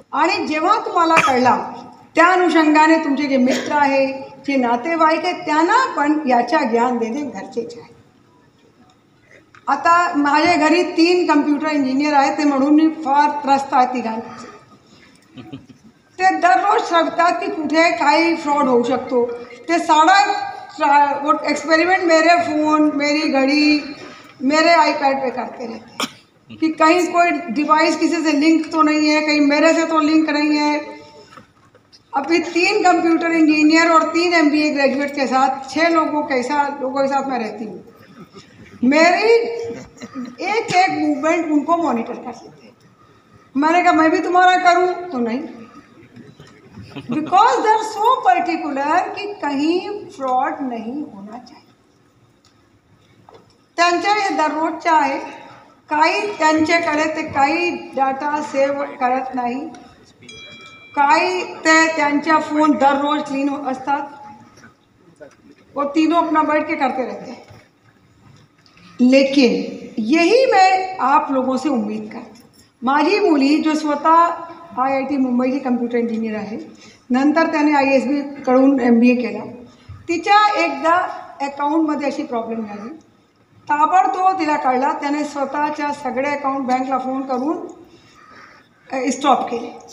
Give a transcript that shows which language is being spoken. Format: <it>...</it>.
<mr>आणि जेव्हा तुम्हाला कळला, त्या अनुषंगाने तुमचे जे मित्र आहे, जे नातेवाईक आहेत, त्यांना पण याच्या ज्ञान देणे गरजेचे आहे. आता माझ्या घरी 3 कम्प्युटर इंजिनियर आहेत, ते म्हणून मी फार त्रस्त आहे तिघांचे. ते दररोज सांगतात की कुठे काही फ्रॉड होऊ शकतो.</mr> <hi>ते सारा एक्सपेरिमेंट मेरे फ़ोन, मेरी घड़ी, मेरे आईपैड पे करते रहते हैं कि कहीं कोई डिवाइस किसी से लिंक तो नहीं है, कहीं मेरे से तो लिंक नहीं है. अभी 3 कंप्यूटर इंजीनियर और 3 MBA ग्रेजुएट के साथ 6 लोगों के साथ मैं रहती हूँ. मेरी एक मूवमेंट उनको मॉनिटर कर लेते हैं. मैंने कहा मैं भी तुम्हारा करूँ तो नहीं,</hi> <en>because they are so particular</en> <hi>कि कहीं फ्रॉड नहीं होना चाहिए.</hi> <mr>त्यांच्या हे दररोजच्या आहे. काही त्यांच्याकडे ते काही डाटा सेव्ह करत नाही, काही ते त्यांच्या फ़ोन दररोज क्लीन असतात.</mr> <hi>वो तीनों अपना बैठ के करते रहते हैं. लेकिन यही मैं आप लोगों से उम्मीद करते.</hi> <mr>माझी मुली जो स्वतः IIT मुंबईची कम्प्युटर इंजिनियर आहे, नंतर त्याने ISB कडून MBA केला. तिच्या एकदा अकाउंटमध्ये अशी प्रॉब्लेम झाली. ताबडतोब तिला कळला. त्याने स्वतःच्या सगळे अकाउंट बँकला फोन करून स्टॉप केले.</mr>